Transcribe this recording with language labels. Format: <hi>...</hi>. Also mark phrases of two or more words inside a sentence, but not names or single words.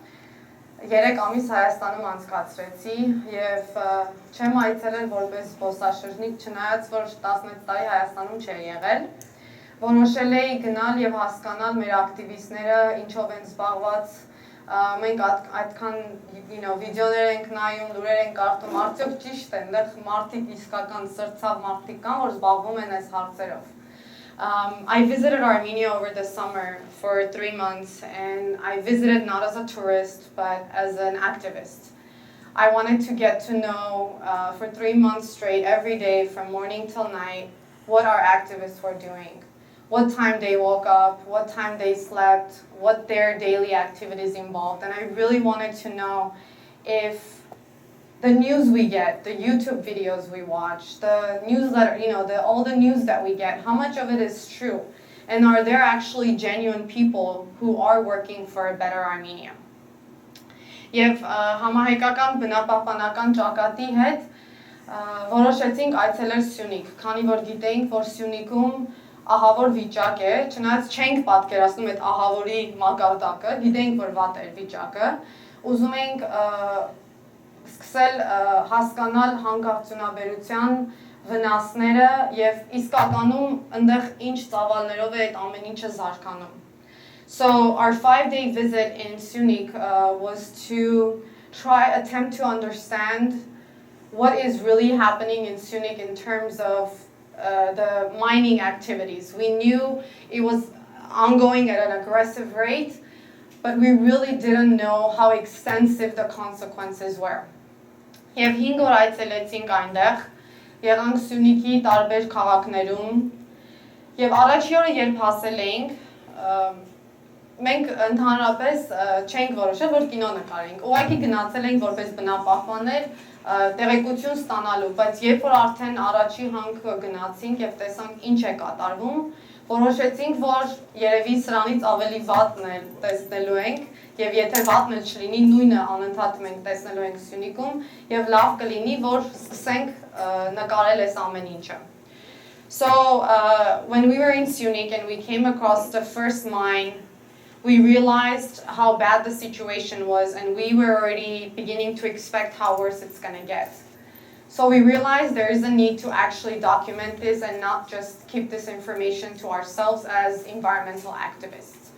<hy>3 ամիս Հայաստանում անցկացրեցի եւ չեմ այցելել որպես զբոսաշրջիկ, չնայած որ 16 տարի Հայաստանում չէի եղել։ Որոշել էի գնալ եւ հասկանալ մեր ակտիվիստները ինչով են զբաղված, մենք այդքան վիդեոներ ենք նայում, լուրեր ենք կարդում, արդյոք ճիշտ է, այնտեղ մարդիկ իսկական սրտացավ մարդիկ կան, որ զբաղվում են այս հարցերով։</hy> <en>I visited Armenia over the summer for 3 months, and I visited not as a tourist, but as an activist. I wanted to get to know for 3 months straight, every day, from morning till night, what our activists were doing. What time they woke up, what time they slept, what their daily activities involved. And I really wanted to know if the news we get, the YouTube videos we watch, the newsletter, all the news that we get, how much of it is true? And are there actually genuine people who are working for a better Armenia?</en> <hy>Եվ համահայկական բնապահպանական ճակատի հետ որոշեցինք այցելել Սյունիք, քանի որ գիտեինք, որ Սյունիքում ահավոր վիճակ է, չնայած չենք պատկերացնում այդ ահավորի մակարդակը, գիտենք, որ վատ է վիճակը, ուզում ենք սկսել հասկանալ հանգարցունաբերության վնասները եւ իսկականում այնտեղ ինչ ծավալներով է այդ ամեն ինչը զարգանում։</hy> <en>So our 5-day visit in Sunik was to attempt to understand what is really happening in Sunik in terms of the mining activities. We knew it was ongoing at an aggressive rate, but we really didn't know how extensive the consequences were.</en> <hy>Եվ 5 օր այցելեցինք այնտեղ, եղանք Սյունիքի տարբեր քաղաքներում, եւ առաջի օրը երբ հասել էինք, մենք ընդհանրապես չենք որոշել, որ կինո նկարենք։ Ուղղակի գնացել ենք որպես բնապահպաններ, տեղեկություն ստանալու, բայց երբ որ արդեն առաջի հանք գնացինք եւ տեսանք ինչ է կատարվում, որոշեցինք, որ երևի սրանից ավելի վատն է տեսնելու ենք եւ եթե վատն էլ չլինի, նույնը անընդհատ մենք տեսնելու ենք Սյունիքում եւ լավ կլինի, որ սկսենք նկարել այս ամեն ինչը։</hy> <en>So when we were in Sunik and we came across the first mine, we realized how bad the situation was, and we were already beginning to expect how worse it's going to get. So we realized there is a need to actually document this and not just keep this information to ourselves as environmental activists.</en>